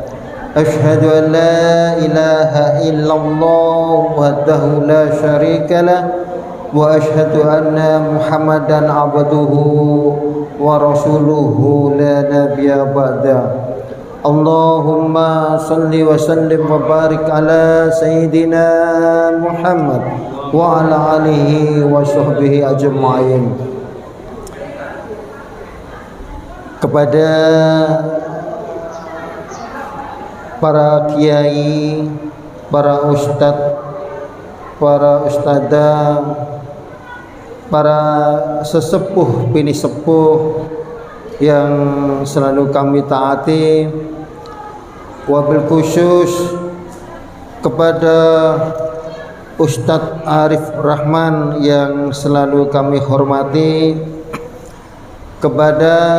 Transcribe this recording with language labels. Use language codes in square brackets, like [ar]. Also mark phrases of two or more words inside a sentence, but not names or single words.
[ar] أشهد أن لا إله إلا الله وحده لا شريك له وأشهد أن محمدا عبده ورسوله لا نبي بعد. اللهم صل وسلم وبارك على سيدنا محمد وعلى آله وصحبه أجمعين. [id] Kepada para kiai, para ustadz, para ustadzah, para sesepuh bini sepuh yang selalu kami taati, [ar] وبالخصوص [id] kepada Ustadz Arif Rahman yang selalu kami hormati, kepada